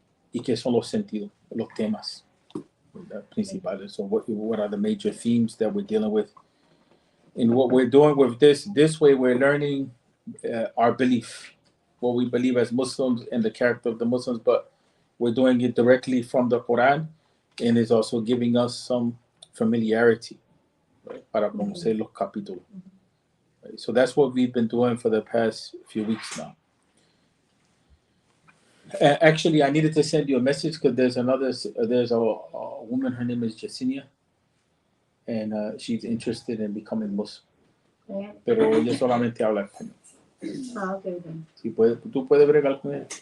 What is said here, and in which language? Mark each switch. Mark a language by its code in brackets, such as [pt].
[es] Y qué son los sentidos, los temas principales. [en] So what are the major themes that we're dealing with? And what we're doing with this way, we're learning our belief, what we believe as Muslims and the character of the Muslims, but we're doing it directly from the Quran, and it's also giving us some familiarity, right, [es] para conocer los capítulos. [en] Right? So that's what we've been doing for the past few weeks now. Actually, I needed to send you a message because there's a woman, her name is Jacinia, and she's interested in becoming Muslim. Yeah. [es] Pero ella solamente habla español. [en] Okay. [es] Si ¿tú puedes bregar con ella?